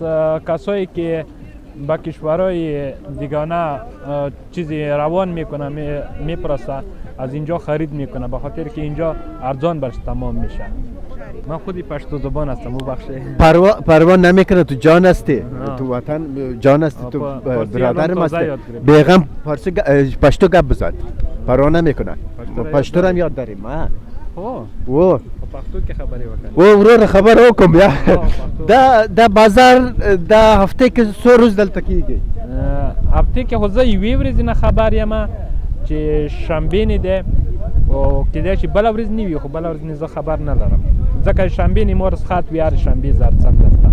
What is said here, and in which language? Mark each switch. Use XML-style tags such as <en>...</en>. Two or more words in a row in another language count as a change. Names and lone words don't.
<fa>کسایی که با کشورهای دیگانه چیزی روان میکنه میپرسه، از اینجا خرید میکنه، به خاطر که اینجا ارزان برش تمام میشه. من خودی پشتو زبان هستم، ببخشید. پروا نمیکنه، تو جان هستی، تو وطن جان هستی، تو برادرم هستی. بیغم پشتو گپ بزن، پروا نمیکنه. پشتو رو هم یاد داریم.</fa> <ps>او پښتو کې خبرې وکړه. و ورور خبر وکم بیا. پښتو. دا بازار د هفته کې څو ورځې دلته کېږي؟ هفته کې خو زه یوې ورځې نه خبر یم چې شنبې نه دی او کېدای شي بله ورځ نه وي، خو بله ورځ نه زه خبر نه لرم ځکه شنبې نیمه ورځ خط وي، هر شنبې زه ځم دلته.</ps>